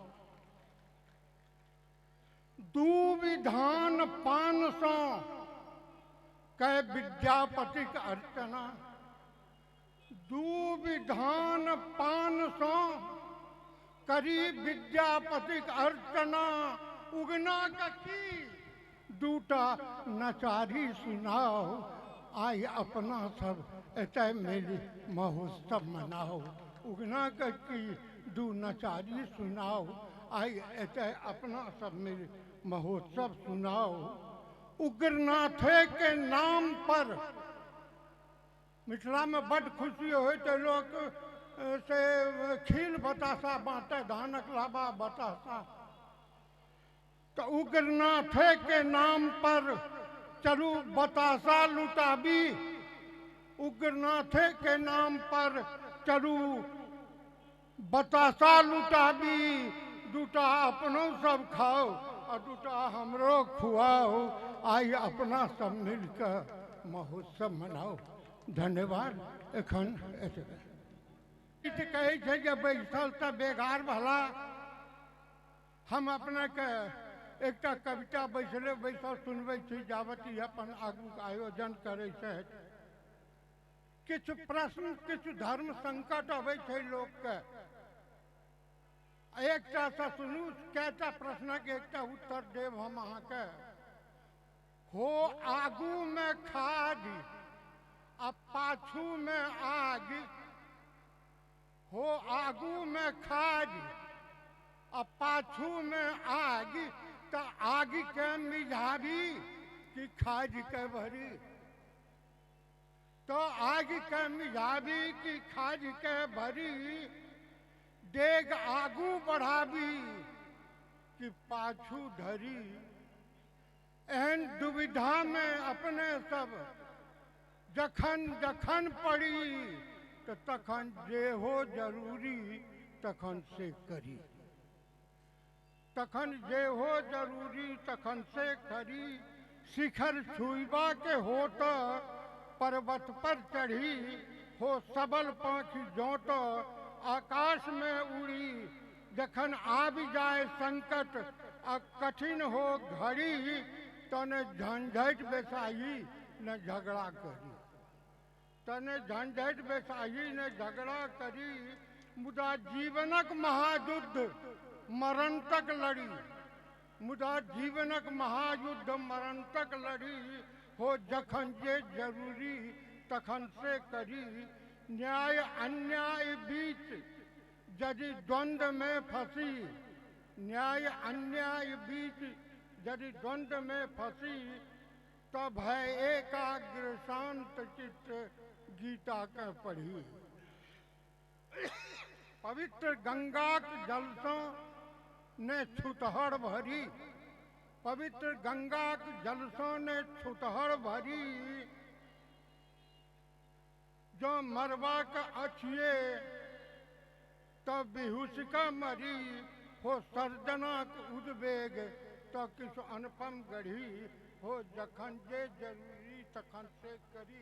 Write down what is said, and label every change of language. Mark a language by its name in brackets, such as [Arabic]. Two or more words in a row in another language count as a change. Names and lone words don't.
[Maithili] दू विधान पान सौ कै विद्यापति के अर्चना, दू विधान पान सौ करी विद्यापति के अर्चना। उगना का की दूटा नचारी सुनाओ। आई अपना सब एतय मिली महोत्सव मनाओ। उगना का की दू नचारी सुनाओ। आई एतय अपना सब मिली महोत्सव सुनाओ। उग्रनाथ के नाम पर मिथिला में बड़ खुशी हो तो लोग से खील बतासा बांटे, धानक लाबा बतासा। तो उग्रनाथ के नाम पर चलू बतासा लुटाबी। उग्रनाथ के नाम पर चलू बतासा लुटाबी। दूटा अपनो सब खाओ और दूटा हमरो खुआओ। आई अपना सब मिलकर महोत्सव मनाओ। धन्यवाद। एखन कहे छे जे बैसल त बेगार भला। हम अपना के एकटा कविता बैसले बैसल सुनबै छी जावत ई अपन आगू आयोजन करे छै। किछु प्रश्न किछु धर्म संकट अबै छै लोक के। एकटा से सुनू कैटा प्रश्न के एकटा उत्तर देव हम अहाँ के। हो आगू में खाद आ पाछू में आग। हो आगू में खाद आ पाछू में आग। तो आग के मिझाबी कि खाद के भरी। तो आग के मिझाबी कि खाद के भरी। डेग आगू बढ़ाबी कि पाछू धरी। एहन दुविधा में अपने सब जखन जखन पड़ी तो तखन जे हो जरूरी तखन से करी। तखन जे हो जरूरी तखन से करी। शिखर छुईबा के हो तो पर्वत पर चढ़ी। हो सबल पाखी जोत आकाश में उड़ी। जखन आब जाए संकट आ कठिन हो घड़ी। तो न झंझट बेसाई न झगड़ा करी। तने झंझट बेसाई ने झगड़ा करी। मुदा जीवनक महायुद्ध मरण तक लड़ी। मुदा जीवनक महायुद्ध मरण तक लड़ी। हो जखन जे जरूरी तखन से करी। न्याय अन्याय बीच यदि द्वंद्व में फंसी। न्याय अन्याय बीच यदि द्वंद्व में फंसी तब है एकाग्र शांत चित्त गीता के पढ़ी। पवित्र गंगा के जलसों ने छुतहड़ भरी, पवित्र गंगा के जलसों ने छुतहड़ भरी, जो मरवा का अछिए तब बेहुशिका मरी, हो सर्जना उद्वेग तो किस अनुपम गढ़ी, हो जखन जे जरूरी तखन से करी।